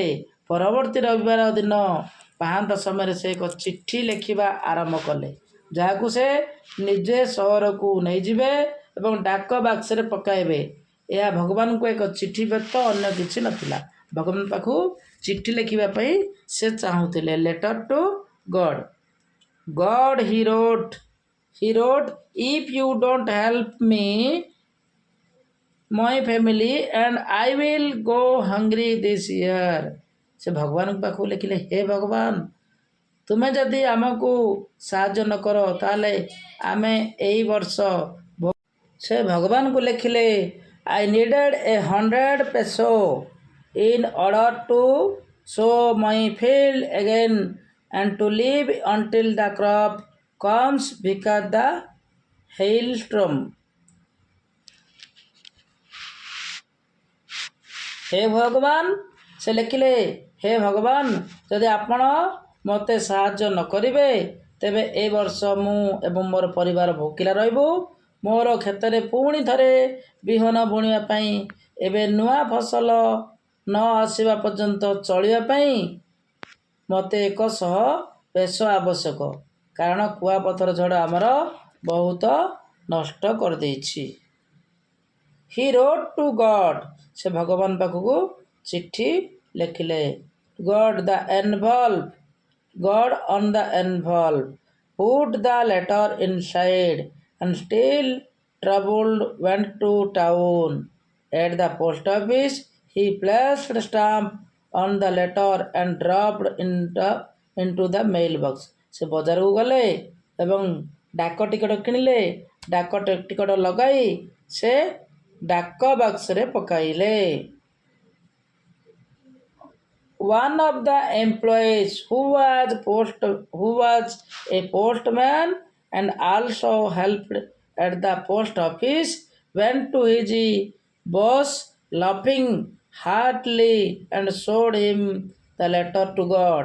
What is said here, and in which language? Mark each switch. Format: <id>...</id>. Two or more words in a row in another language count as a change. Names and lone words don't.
<or>ପରବର୍ତ୍ତୀ ରବିବାର ଦିନ ପାହାନ୍ତା ସମୟରେ ସେ ଏକ ଚିଠି ଲେଖିବା ଆରମ୍ଭ କଲେ, ଯାହାକୁ ସେ ନିଜେ ସହରକୁ ନେଇଯିବେ ଏବଂ ଡାକ ବାକ୍ସରେ ପକାଇବେ। ଏହା ଭଗବାନଙ୍କୁ ଏକ ଚିଠି ବ୍ୟତୀତ ଅନ୍ୟ କିଛି ନଥିଲା। ଭଗବାନ ପାଖକୁ ଚିଠି ଲେଖିବା ପାଇଁ ସେ ଚାହୁଁଥିଲେ।</or> <en>Letter to God. God, he wrote, if you don't help me, my family and I will go hungry this year।</en> <or>ସେ ଭଗବାନଙ୍କ ପାଖକୁ ଲେଖିଲେ, ହେ ଭଗବାନ, ତୁମେ ଯଦି ଆମକୁ ସାହାଯ୍ୟ ନ କର ତାହେଲେ ଆମେ ଏହି ବର୍ଷ। ସେ ଭଗବାନଙ୍କୁ ଲେଖିଲେ,</or> <en>I needed 100 pesos in order to sow my field again and to live until the crop comes because the hailstorm।</en> <or>ହେ ଭଗବାନ, ସେ ଲେଖିଲେ, ହେ ଭଗବାନ, ଯଦି ଆପଣ ମୋତେ ସାହାଯ୍ୟ ନ କରିବେ ତେବେ ଏ ବର୍ଷ ମୁଁ ଏବଂ ମୋର ପରିବାର ଭୋକିଲା ରହିବୁ। ମୋର କ୍ଷେତରେ ପୁଣି ଥରେ ବିହନ ବୁଣିବା ପାଇଁ ଏବେ ନୂଆ ଫସଲ ନ ଆସିବା ପର୍ଯ୍ୟନ୍ତ ଚଳିବା ପାଇଁ ମୋତେ 100 ପେସୋ ଆବଶ୍ୟକ, କାରଣ କୁଆପଥର ଝଡ଼ ଆମର ବହୁତ ନଷ୍ଟ କରିଦେଇଛି।</or> <en>He wrote to God,</en> <or>ସେ ଭଗବାନ ପାଖକୁ ଚିଠି ଲେଖିଲେ।</or> <en>God on the envelope, put the letter inside, and still troubled went to town। At the post office he placed a stamp on the letter and dropped into the mailbox।</en> <or>ସେ ବଜାରକୁ ଗଲେ ଏବଂ ଡାକ ଟିକଟ କିଣିଲେ। ଡାକ ଟିକଟ ଲଗାଇ ସେ ଡାକ ବାକ୍ସରେ ପକାଇଲେ।</or> <en>One of the employees who was a postman and also helped at the post office went to his boss laughing heartily and showed him the letter to God।</en>